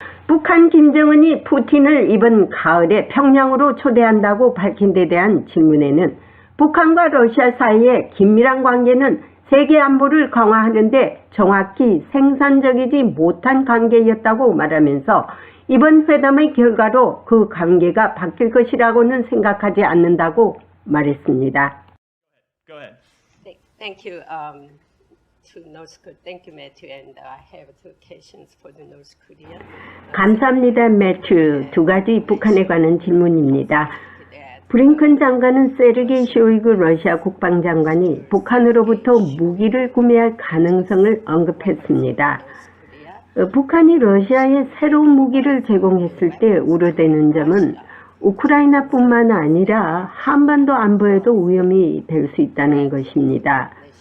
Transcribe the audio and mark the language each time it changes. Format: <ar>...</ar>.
<ko>북한 김정은이 푸틴을 이번 가을에 평양으로 초대한다고 밝힌 데 대한 질문에는 북한과 러시아 사이의 긴밀한 관계는 세계 안보를 강화하는 데 정확히 생산적이지 못한 관계였다고 말하면서 이번 회담의 결과로 그 관계가 바뀔 것이라고는 생각하지 않는다고 말했습니다.</ko> <en>Go ahead. Thank you to North Korea. Thank you, Matthew, and I have two questions for the North Korea.</en> <ko>감사합니다, 매튜. 두 가지 북한에 관한 질문입니다. 브링컨 장관은 세르게이 쇼이그 러시아 국방장관이 북한으로부터 무기를 구매할 가능성을 언급했습니다. 북한이 러시아에 새로운 무기를 제공했을 때 우려되는 점은 우크라이나뿐만 아니라 한반도 안보에도 위험이 될 수 있다는 것입니다.</ko>